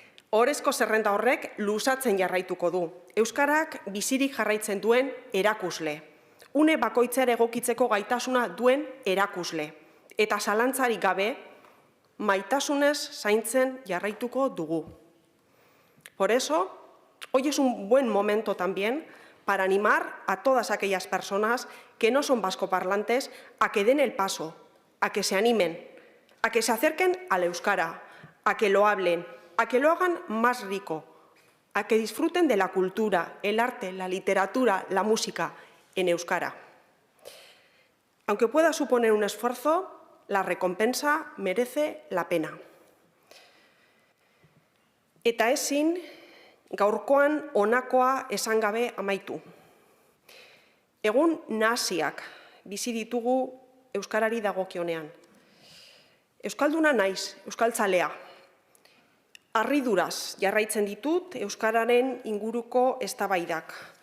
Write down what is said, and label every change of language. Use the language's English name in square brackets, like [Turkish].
[Basque] Ohorezko zerrenda horrek luzatzen jarraituko du. Euskarak bizirik jarraitzen duen erakusle. Une bakoitzera egokitzeko gaitasuna duen erakusle. Eta zalantzarik gabe, maitasunez zaintzen jarraituko dugu. [Spanish] Por eso, hoy es un buen momento también para animar a todas aquellas personas que no son vascoparlantes a que den el paso, a que se animen, a que se acerquen al euskara, a que lo hablen, a que lo hagan más rico, a que disfruten de la cultura, el arte, la literatura, la música en euskara. Aunque pueda suponer un esfuerzo, la recompensa merece la pena. [Basque] Eta ezin, gaurkoan honakoa esan gabe amaitu. Egun nahasiak bizi ditugu euskarari dagokionean. Euskalduna naiz, euskaltzalea. Harriduraz jarraitzen ditut euskararen inguruko eztabaidak.